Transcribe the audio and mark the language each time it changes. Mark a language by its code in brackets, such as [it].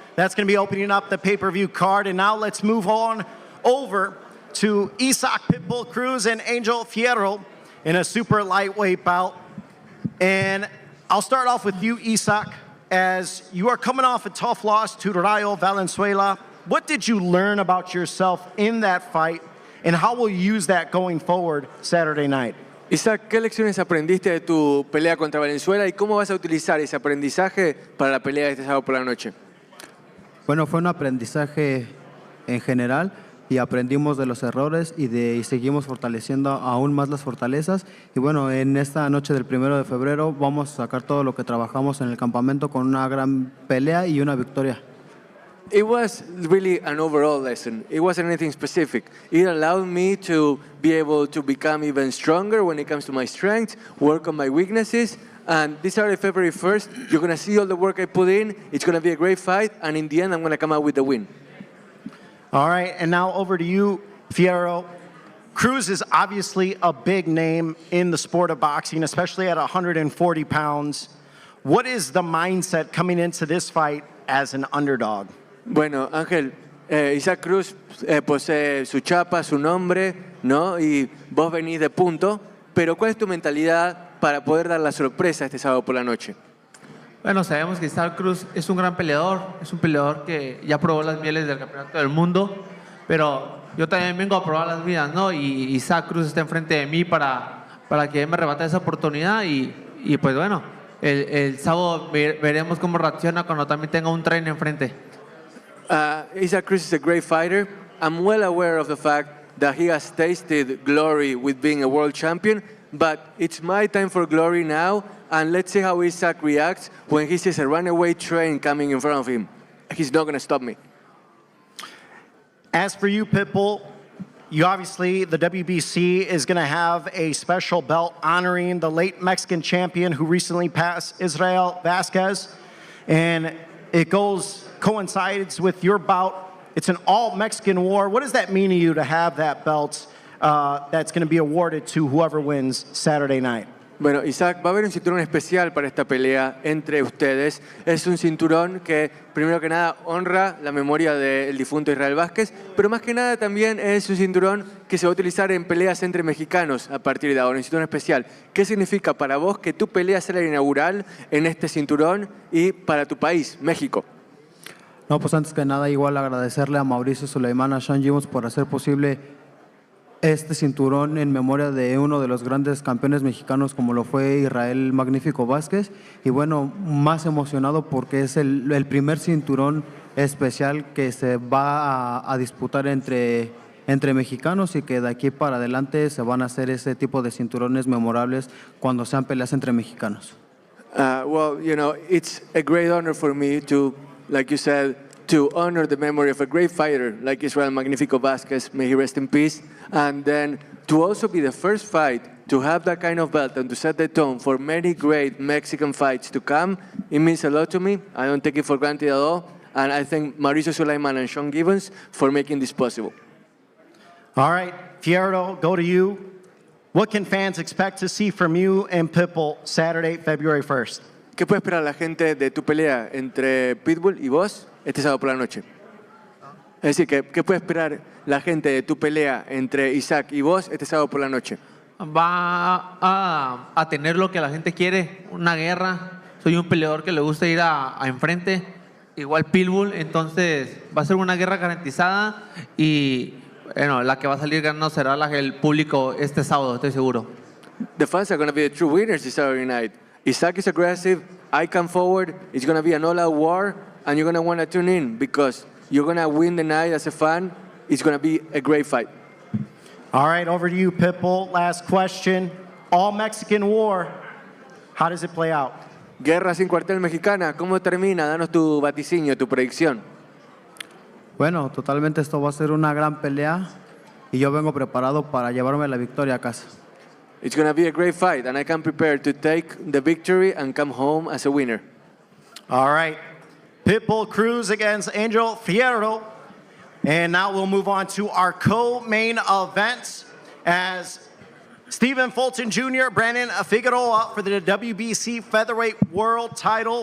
[en] That's going to be opening up the pay-per-view card. And now let's move on over to Isaac Pitbull Cruz and Angel Fierro in a super lightweight bout. And I'll start off with you, Isaac, as you are coming off a tough loss to Rayo Valenzuela. What did you learn about yourself in that fight, and how will you use that going forward Saturday night? [es] Isaac, ¿qué lecciones aprendiste de tu pelea contra Valenzuela y cómo vas a utilizar ese aprendizaje para la pelea de este sábado por la noche? Bueno, fue un aprendizaje en general y aprendimos de los errores y seguimos fortaleciendo aún más las fortalezas. Y bueno, en esta noche del 1 de febrero vamos a sacar todo lo que trabajamos en el campamento con una gran pelea y una victoria. [en] It was really an overall lesson. It wasn't anything specific. It allowed me to be able to become even stronger when it comes to my strengths, work on my weaknesses. And this Saturday, February 1st, you're going to see all the work I put in. It's going to be a great fight. And in the end, I'm going to come out with the win. All right, and now over to you, Fierro. Cruz is obviously a big name in the sport of boxing, especially at 140 pounds. What is the mindset coming into this fight as an underdog? [es] Bueno, Ángel, Isaac Cruz posee su chapa, su nombre, ¿no? Y vos venís de punto, pero ¿cuál es tu mentalidad para poder dar la sorpresa este sábado por la noche? Bueno, sabemos que Isaac Cruz es un gran peleador, es un peleador que ya probó las mieles del campeonato del mundo, pero yo también vengo a probar las mías, ¿no? Y Isaac Cruz está enfrente de mí para que me rebata esa oportunidad y pues bueno, el sábado veremos cómo reacciona cuando también tenga un trainer enfrente. [en] Isaac Cruz is a great fighter. I'm well aware of the fact that he has tasted glory with being a world champion, but it's my time for glory now, and let's see how Isaac reacts when he sees a runaway train coming in front of him. He's not going to stop me. As for you, Pitbull, you obviously, the WBC is going to have a special belt honoring the late Mexican champion who recently passed, Israel Vasquez, and it coincides with your bout. It's an all-Mexican war. What does that mean to you to have that belt that's going to be awarded to whoever wins Saturday night? [es] Bueno, Isaac, va a haber un cinturón especial para esta pelea entre ustedes. Es un cinturón que, primero que nada, honra la memoria del difunto Israel Vázquez, pero más que nada también es un cinturón que se va a utilizar en peleas entre mexicanos a partir de ahora, un cinturón especial. ¿Qué significa para vos que tu pelea sea la inaugural en este cinturón y para tu país, México? No, pues antes que nada, igual agradecerle a Mauricio Suleiman, a Sean Gibbons por hacer posible este cinturón en memoria de uno de los grandes campeones mexicanos como lo fue Israel Magnífico Vázquez. Y bueno, más emocionado porque es el primer cinturón especial que se va a disputar entre mexicanos y que de aquí para adelante se van a hacer ese tipo de cinturones memorables cuando sean peleas entre mexicanos. [en] Well, you know, it's a great honor for me to, like you said, to honor the memory of a great fighter like Israel Magnífico Vázquez, may he rest in peace, and then to also be the first fight to have that kind of belt and to set the tone for many great Mexican fights to come. It means a lot to me. I don't take it for granted at all, and I thank Mauricio Suleiman and Sean Gibbons for making this possible. All right, Fierro, go to you. What can fans expect to see from you and Pitbull Saturday, February 1st? [es] ¿Qué puede esperar la gente de tu pelea entre Pitbull y vos este sábado por la noche? Es decir, ¿qué puede esperar la gente de tu pelea entre Isaac y vos este sábado por la noche? Va a tener lo que la gente quiere, una guerra. Soy un peleador que le gusta ir a enfrente, igual Pitbull, entonces va a ser una guerra garantizada y bueno, la que va a salir ganando será el público este sábado, estoy seguro. [en] The fans are going to be the true winners this Saturday night. Isaac is aggressive, I come forward, it's going to be an all-out war, and you're going to want to tune in because you're going to win the night as a fan. It's going to be a great fight. All right, over to you, Pitbull. Last question. All Mexican war. How does it play out? [es] Guerra sin cuartel mexicana, ¿cómo termina? Danos tu vaticinio, tu predicción. Bueno, totalmente esto va a ser una gran pelea y yo vengo preparado para llevarme la victoria a casa. [en] It's going to be a great fight, and I come prepared to take the victory and come home as a winner. All right. Pitbull Cruz against Angel Fierro. And now we'll move on to our co-main events as Stephen Fulton Jr., Brandon Figueroa for the WBC Featherweight World title.